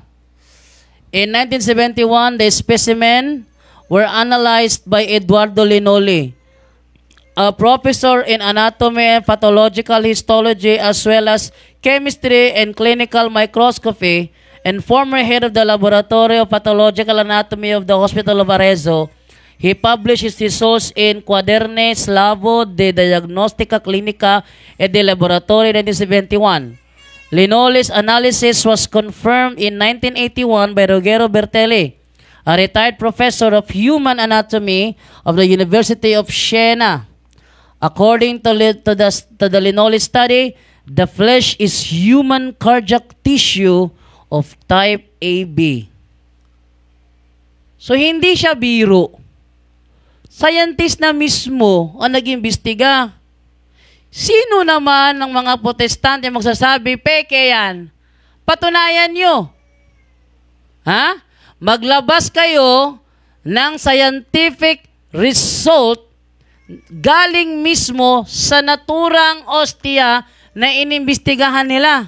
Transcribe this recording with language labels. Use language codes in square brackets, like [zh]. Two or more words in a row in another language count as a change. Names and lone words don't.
[en] In 1971, the specimen were analyzed by Eduardo Linoli, a professor in anatomy and pathological histology as well as chemistry and clinical microscopy and former head of the Laboratory of Pathological Anatomy of the Hospital of Arezzo. He published his results in Quadernes Slavo de Diagnostica Clinica et de Laboratory 1971. Linoli's analysis was confirmed in 1981 by Ruggero Bertelli, a retired professor of human anatomy of the University of Siena. According to the Linoli study, the flesh is human cardiac tissue of type AB. So, [tl] hindi siya biro. Scientist na mismo ang nag-imbestiga. Sino naman ng mga protestante magsasabi, peke yan? Patunayan nyo. Ha? Maglabas kayo ng [en] scientific result [tl] galing mismo sa naturang ostia na inimbestigahan nila.